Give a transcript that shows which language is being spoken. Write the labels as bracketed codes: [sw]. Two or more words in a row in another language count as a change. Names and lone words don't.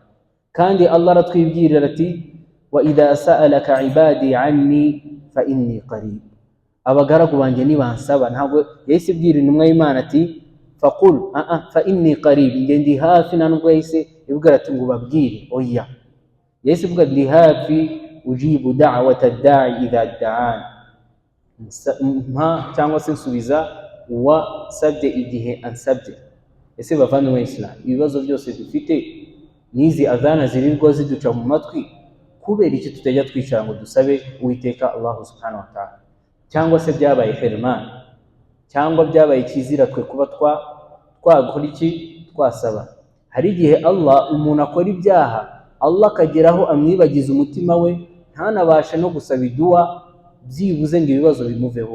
[rw] Kandi Allah aratwibwirira ati [ar] وإذا سألك عبادي عني فإني قريب. [rw] Abagaragu banjye nibansaba, ntabwo yahise ibwira intumwa y'Imana ati [ar] فقل فإني قريب, [rw] nge ndi hafi. Nubwo yahise ibwira ati ngo babwire, oya, yahise ivuga ndi hafi, [ar] أجيب دعوة الداع إذا دعان, [rw] cyangwa se nsubiza uwasabye igihe ansabye. Ese bavandimwe Islam, ibibazo byose dufite n'izi adhana zirirwa ziduca mu matwi, kubera iki tutajya twicara ngo dusabe Uwiteka Allah [ar] سبحانه وتعالى? [rw] Cyangwa se byabaye hirman, cyangwa byabaye kizira twe kuba twakora iki, twasaba. Hari igihe Allah, umuntu akora ibyaha, Allah akageraho amwibagiza umutima we, ntanabashe no gusaba idua byibuze ngo ibibazo bimuveho.